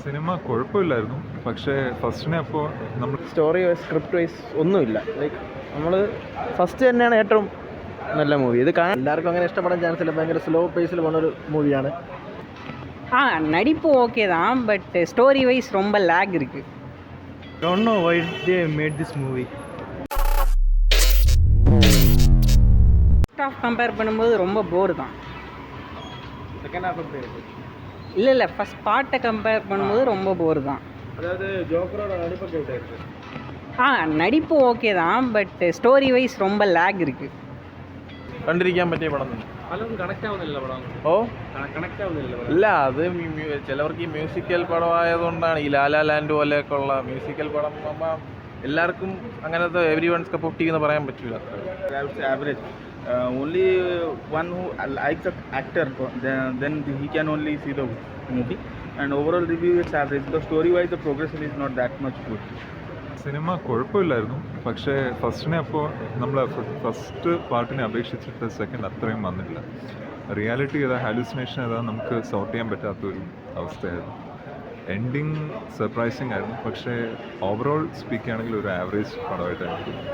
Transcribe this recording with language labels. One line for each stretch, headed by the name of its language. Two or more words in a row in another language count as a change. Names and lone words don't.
Malayalam: സിനിമ കുഴപ്പമില്ലായിരുന്നു. പക്ഷേ ഫസ്റ്റിനെ അപ്പോൾ നമ്മൾ
English: story wise script wise
Malayalam: ഒന്നുമില്ല. ലൈക്ക് നമ്മൾ ഫസ്റ്റ് തന്നെയാണ് ഏറ്റവും നല്ല മൂവി. ഇത് കാണാൻ എല്ലാവർക്കും അങ്ങനെ ഇഷ്ടപ്പെടാൻ ചാൻസ് ഇല്ല. ഭയങ്കര സ്ലോ പേസിൽ പോകുന്നൊരു മൂവിയാണ്.
Tamil: நடிப்பு ஓகே தான்,
English: but story wise
Tamil: ரொம்ப லேக் இருக்கு.
English: Don't know why they made this movie. first half compare
Tamil: பண்ணும்போது ரொம்ப போர் தான்.
English: second half
Tamil: எப்படி இருக்கு? இல்லை ஃபர்ஸ்ட் பார்ட்டை கம்பேர் பண்ணும்போது ரொம்ப போர் தான்.
Malayalam: അതായത് ജോക്കറോட നടിപ്പൊക്കെ
Tamil: எப்படி இருக்கு? நடிப்பு ஓகே தான்,
English: but story wise
Tamil: ரொம்ப லேக் இருக்கு.
Malayalam: കണ്ടിരിക്കാൻ പറ്റിയ പടം തന്നെ. പലർക്കും കണക്ട് ആവുന്നില്ല പടം. കണക്ട് ആവുന്നില്ല. ഇല്ല, അത് ചിലവർക്ക് ഈ മ്യൂസിക്കൽ പടമായതുകൊണ്ടാണ്. ഈ ലാലാ ലാൻഡ് പോലെയൊക്കെ ഉള്ള മ്യൂസിക്കൽ പടം എല്ലാവർക്കും അങ്ങനത്തെ
English: every one's cup of tea
Malayalam: എന്ന് പറയാൻ പറ്റില്ല.
English: Average. Only one who likes the actor, then he can only see the movie. And overall review it's average. The story wise the progression is not that much good.
Malayalam: സിനിമ കുഴപ്പമില്ലായിരുന്നു. പക്ഷേ ഫസ്റ്റിനെ അപ്പോൾ നമ്മൾ ഫസ്റ്റ് പാർട്ടിനെ അപേക്ഷിച്ചിട്ട് സെക്കൻഡ് അത്രയും വന്നില്ല. റിയാലിറ്റി ഏതാ ഹാലുസിനേഷൻ ഏതാ നമുക്ക് സോർട്ട് ചെയ്യാൻ പറ്റാത്തൊരു അവസ്ഥയായിരുന്നു.
English: ending surprising
Malayalam: ആയിരുന്നു. പക്ഷേ
English: overall speak
Malayalam: ചെയ്യുകയാണെങ്കിൽ ഒരു ആവറേജ് പടമായിട്ടായിരുന്നു.